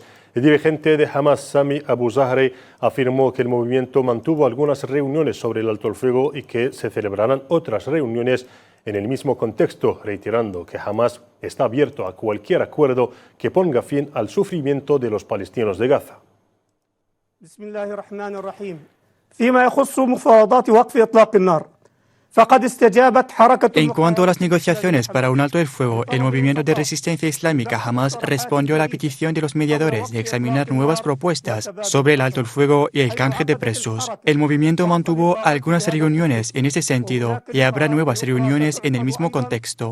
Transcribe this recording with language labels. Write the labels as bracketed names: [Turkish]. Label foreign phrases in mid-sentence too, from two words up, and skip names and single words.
[Spanish] El dirigente de Hamas, Sami Abu Zahri, afirmó que el movimiento mantuvo algunas reuniones sobre el alto el fuego y que se celebrarán otras reuniones en el mismo contexto, reiterando que Hamas está abierto a cualquier acuerdo que ponga fin al sufrimiento de los palestinos de Gaza. [Arabic] فيما يخص مفاوضات وقف إطلاق النار [Spanish] En cuanto a las negociaciones para un alto el fuego, el movimiento de resistencia islámica Hamas respondió a la petición de los mediadores de examinar nuevas propuestas sobre el alto el fuego y el canje de presos. El movimiento mantuvo algunas reuniones en ese sentido y habrá nuevas reuniones en el mismo contexto.